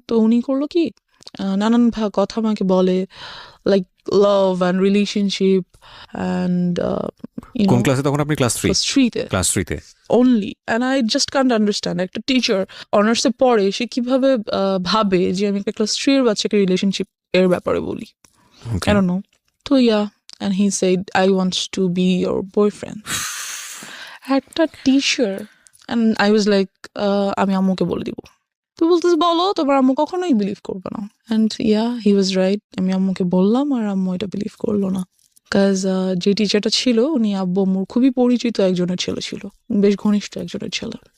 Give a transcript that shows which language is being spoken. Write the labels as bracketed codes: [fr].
[bn] তো উনি করলো কি, নানান কথা আমাকে বলে, [en] like love and relationship and [bn] কোন ক্লাসে তখন আপনি? Class 3-তে। Class 3-তে [en] only, and I just can't understand [bn] একটা টিচার অনার্সে পড়ে সে কিভাবে ভাবে যে আমি একটা ক্লাস 3 এর বাচ্চাকে রিলেশনশিপ এর ব্যাপারে বলি। [en] I don't know. তো and he said I want to be your boyfriend. [bn] একটা teacher, [en] and I was like [bn] আমি আম্মুকে বলে দিব। তো বলতেছে বলো, তোমার আম্মু কখনোই বিলিভ করবে না। [en] and he was right, [bn] আমি আম্মুকে বললাম আর আম্মু এটা বিলিভ করলো না। কাজ যে টিচারটা ছিল উনি আব্বু আম্মুর খুবই পরিচিত একজনের ছেলে ছিল, বেশ ঘনিষ্ঠ একজনের ছেলে।